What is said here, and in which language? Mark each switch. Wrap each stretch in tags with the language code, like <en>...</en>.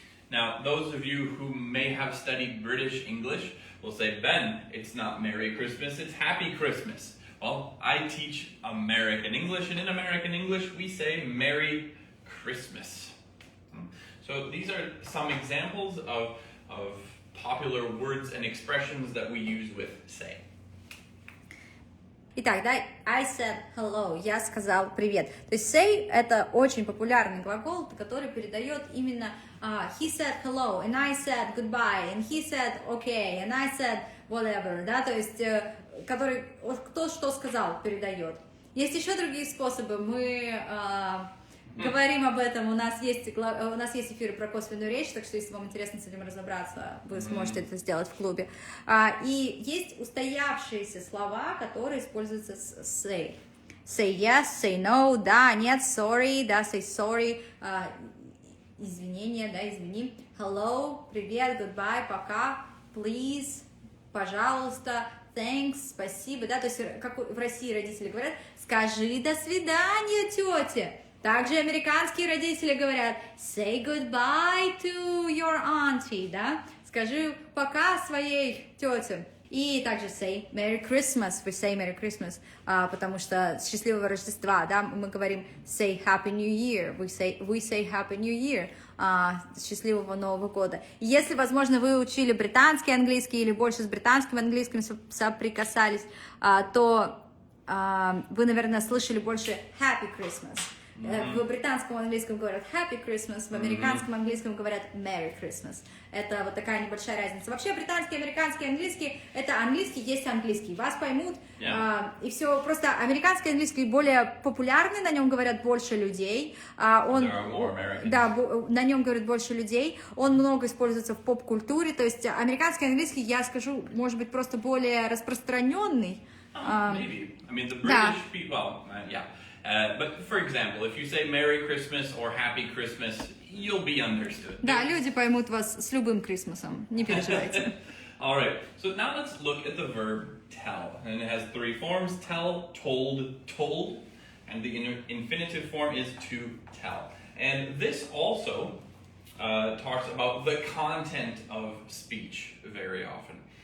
<en>Now, those of you who may have studied British English will say, Ben, it's not Merry Christmas, it's Happy Christmas. Well, I teach American English, and in American English, we say Merry Christmas. So these are some examples of popular words and expressions that we use with say.</en> <ru>Итак, да,</ru> <en>I said hello,</en> <ru>я сказал привет. То есть say — это очень популярный глагол, который передает именно</ru> <en>he said hello, and I said goodbye, and he said okay, and I said whatever,</en> <ru>да, то есть который вот кто что сказал, передает. Есть еще другие способы, мы говорим об этом, у нас есть эфиры про косвенную речь, так что если вам интересно с этим разобраться, вы сможете это сделать в клубе. И есть устоявшиеся слова, которые используются с say.</ru> <en>Say yes, say no,</en> <ru>да, нет,</ru> <en>sorry, да, say sorry,</en> <ru>извинения, да, извини. Hello, привет, goodbye, пока, please, пожалуйста, thanks, спасибо, да, то есть как в России родители говорят, скажи до свидания, тете. Также американские родители говорят</ru> <en>say goodbye to your auntie,</en> <ru>да, скажи пока своей тете. И также say Merry Christmas,</ru> <en>we say Merry Christmas,</en> <ru>потому что счастливого Рождества, да, мы говорим say Happy New Year,</ru> <en>we say Happy New Year,</en> <ru>счастливого Нового года. Если, возможно, вы учили британский английский или больше с британским английским соприкасались, то вы, наверное, слышали больше Happy Christmas. В британском английском говорят Happy Christmas, в американском английском говорят Merry Christmas. Это вот такая небольшая разница. Вообще британский, американский, английский — это английский есть английский. Вас поймут, и все. Просто американский английский более популярный, на нем говорят больше людей. Да, на нем говорят больше людей. Он много используется в поп-культуре. То есть американский английский, я скажу, может быть, просто более распространенный.</ru> <en>Maybe. I mean, the British people, yeah. But for example, if you say Merry Christmas or Happy Christmas, you'll be understood.</en> <ru>Да, люди поймут вас с любым Крисмасом, не переживайте.</ru> <en>All right, so now let's look at the verb tell. And it has three forms: tell, told, told. And the infinitive form is to tell. And this also talks about the content of speech very often.</en>